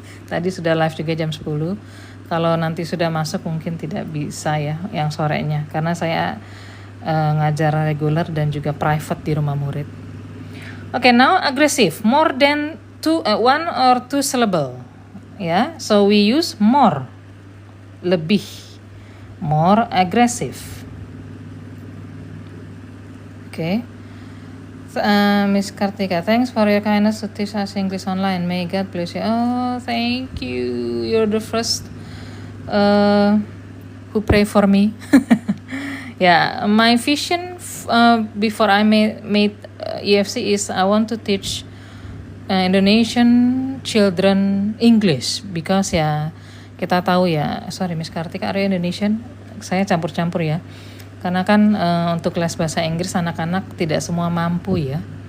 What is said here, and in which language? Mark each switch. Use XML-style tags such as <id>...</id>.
<id>Tadi sudah live juga jam 10. Kalau nanti sudah masuk mungkin tidak bisa ya, yang sorenya, karena saya ngajar reguler dan juga private di rumah murid.</id> <en>Okay, now aggressive, more than one or two syllable. Yeah, so we use more, lebih, more aggressive. Okay. Miss Kartika, thanks for your kindness to teach us English online. May God bless you. Oh, thank you. You're the first who pray for me. Yeah, my vision before I made EFC is I want to teach Indonesian children English, because</en> <id>ya kita tahu ya,</id> <en>sorry Miss Kartika, are you Indonesian?</en> <id>Saya campur-campur ya. Karena kan untuk les bahasa Inggris anak-anak tidak semua mampu ya.</id>